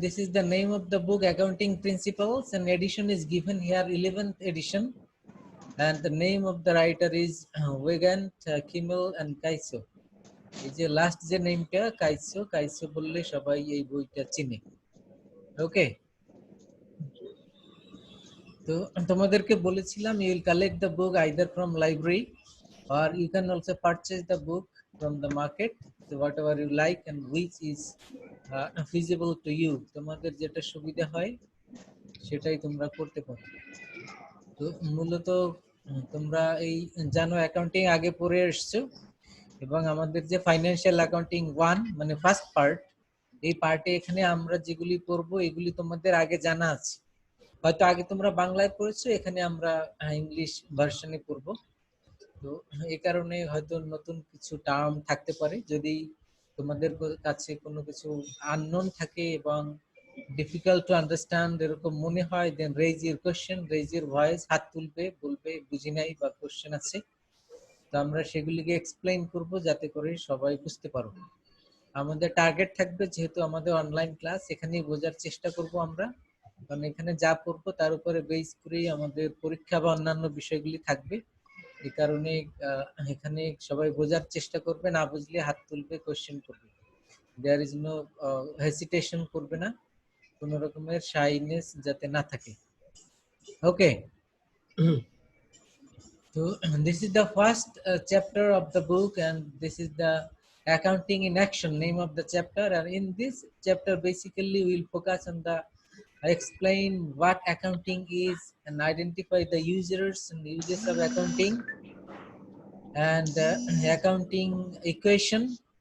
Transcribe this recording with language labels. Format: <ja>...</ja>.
<en>This is the name of the book, Accounting Principles, and edition is given here, 11th edition, and the name of the writer is Wigand, Kimmel and Kaiso.</en> <bn>এই যে last যে নেমটা কাইসো, কাইসো বললে সবাই এই বইটা চিনে। ওকে, তো তোমাদেরকে বলেছিলাম</bn> <en>you will collect the book either from library or you can also purchase the book from the market, so whatever you like and which is feasible to you,</en> <bn>তোমাদের যেটা সুবিধা হয় সেটাই তোমরা করতে পারো। তো মূলত তোমরা এই জানো অ্যাকাউন্টিং আগে পড়ে এসছো, এবং আমাদের যে ফাইন্যান্সিয়াল অ্যাকাউন্টিং 1 মানে ফার্স্ট পার্ট, এই পার্টে এখানে আমরা যেগুলি পড়বো এগুলি তোমাদের আগে জানা আছে। হয়তো আগে তোমরা বাংলায় পড়েছো, এখানে আমরা ইংলিশ ভার্সনে পড়বো। তো এই কারণে হয়তো নতুন কিছু টার্ম থাকতে পারে। যদি তোমাদের কাছে কোনো কিছু আননোন থাকে এবং</bn> <en>difficult to understand</en> <bn>এরকম মনে হয়,</bn> <en>then raise your question, raise your voice,</en> <bn>হাত তুলবে, বলবে বুঝি নাই বা কোশ্চেন আছে। তো আমরা সেগুলিকে এক্সপ্লেইন করব যাতে করে সবাই বুঝতে পারো। আমাদের টার্গেট থাকবে, যেহেতু আমাদের অনলাইন ক্লাস, এখানেই বোঝার চেষ্টা করব আমরা, কারণ এখানে যা পড়বো তার উপরে বেস করেই আমাদের পরীক্ষা বা অন্যান্য বিষয়গুলি থাকবে। এই কারণে এখানে সবাই বোঝার চেষ্টা করবে, না বুঝলে হাত তুলবে, কোশ্চেন করবে।</bn> <en>there is no hesitation</en> <bn>করবে না, কোনো রকমের শাইনেস যাতে না থাকে।</bn> <en>Okay, so this is the first chapter of the book, and this is the accounting in action, name of the chapter. And in this chapter basically we will focus on the explain what accounting is and identify the users and uses of accounting and accounting equation.</en>